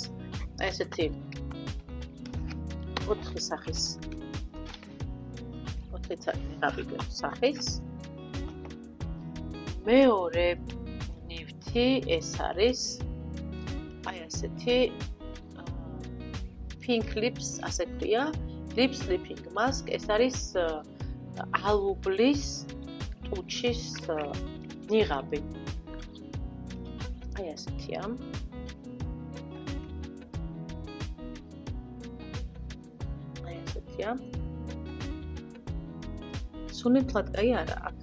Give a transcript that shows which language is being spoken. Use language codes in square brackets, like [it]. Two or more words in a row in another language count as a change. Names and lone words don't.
[ka] აი ესეთი 4 სახის 4 ნიღაბი გვაქვს სახის. მეორე ნივთი ეს არის აი ასეთი [en] pink lips, [ka] ასე ქვია, [en] lip sleeping mask. [ka] ეს არის ალუბლის ტუჩის ნიღაბი. აი ასეთია. აი ასეთია. სუნი ფლატკაი არა აქვს.